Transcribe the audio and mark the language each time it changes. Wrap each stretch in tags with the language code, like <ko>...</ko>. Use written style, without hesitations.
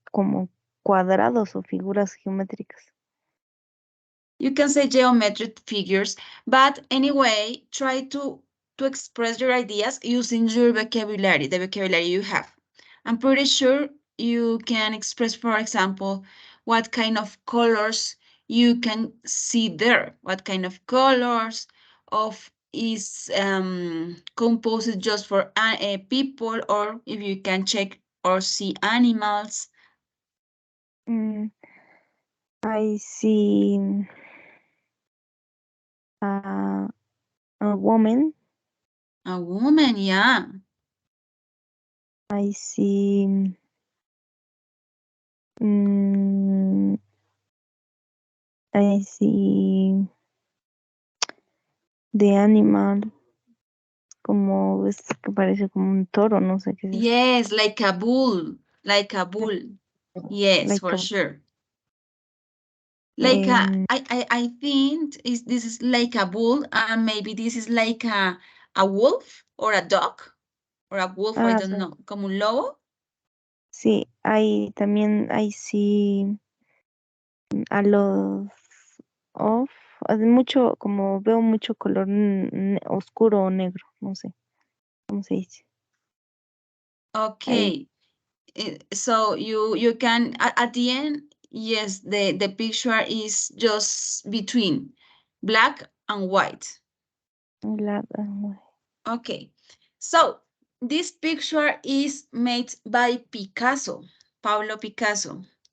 <es>Como cuadrados o figuras geométricas.</es> <en>You can say geometric figures, but anyway, try to express your ideas using your vocabulary, the vocabulary you have. I'm pretty sure you can express, for example, what kind of colors you can see there, what kind of colors of is composed just for people, or if you can check or see animals. I see a woman. A woman, yeah. I see mm, I see the animal</en> <es>como es que parece como un toro, no sé qué es eso.</es> <en>Yes, like a bull, like a bull. Yes, Like for sure. Like I think this is like a bull, and maybe this is like a wolf or a dog or a wolf, I don't know,</en> <es>como un lobo. sí, hay también,</es> <en>I see a lot of,</en> <es>mucho, como veo mucho color oscuro o negro, no sé, ¿cómo se dice? Ahí,</es> <en>Okay, so you can at the end, yes, the picture is just between black and white. Okay, so this picture is made by Picasso, Pablo Picasso.</en>